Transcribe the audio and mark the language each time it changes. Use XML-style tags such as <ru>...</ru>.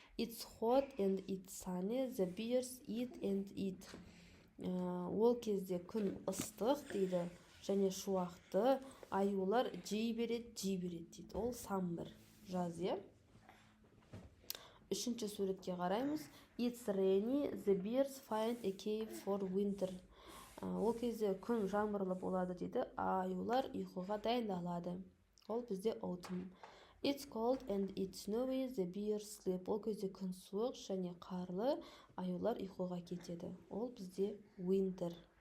<en>It's hot and it's sunny. The bears eat and eat.</en> <kk>Ол кезде күн ыстық дейді. Және шуақты. Аюлар жей береді дейді. Ол summer, жаз, е? Үшінші суретке қараймыз.</kk> <en>It's rainy. The bears find a cave for winter.</en> <kk>Ол кезде күн жаңбырлы болады дейді. Аюлар ұйқыға дайындалады. Ол бізде autumn.</kk> <en>It's cold and it's snowy. The bears sleep.</en> <kk>Ол кезде күн суық және қарлы. Аюлар ұйқыға кетеді. Ол бізде winter.</kk>